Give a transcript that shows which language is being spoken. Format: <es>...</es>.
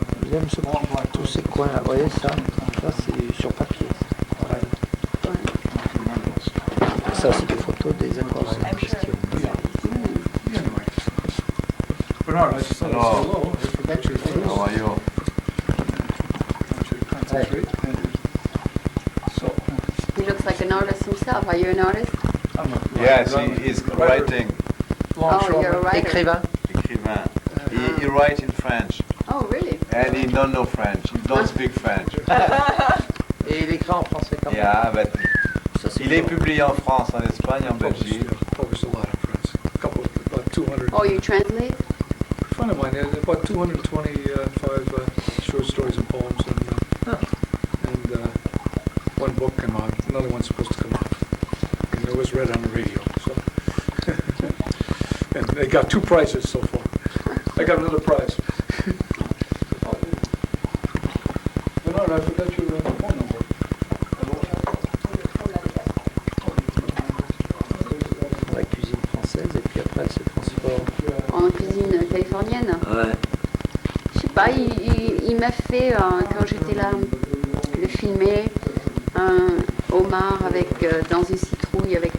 <fr>J'aime tous ces coins là. Vous voyez ça? Ça c'est sur papier. Voilà. Ça c'est des photos des accords en question.</fr> <en>Bernard, I just thought I'd say hello. I forgot your face. How are you? Concentrate. So, He looks like an artist himself. Are you an artist? I'm a Yes, he is writing. Oh, you're a writer.</en> <fr>Écrivain. Écrivain.</fr> <en>He writes in French. Oh, really? And he don't know French. He don't speak French.</en> <fr>Et il écrit en français quand même.</fr> <en>Yeah, but</en> <fr>Ça, c'est il est fort. publié en France, en Espagne, en Belgique.</fr> <en>published a lot in France. A couple, about 200. Oh, you translate? A friend of mine had about 225 short stories and poems, and one book came out. Another one's supposed to come out, and it was read on the radio. So, and they got 2 prizes so far. I got another prize. Bernard, I forgot your phone number.</en> <fr>La cuisine française et puis après elle se transforme. En cuisine californienne? Ouais. Je sais pas, il m'a fait, quand j'étais là, le filmer, un homard avec, dans une citrouille avec</fr>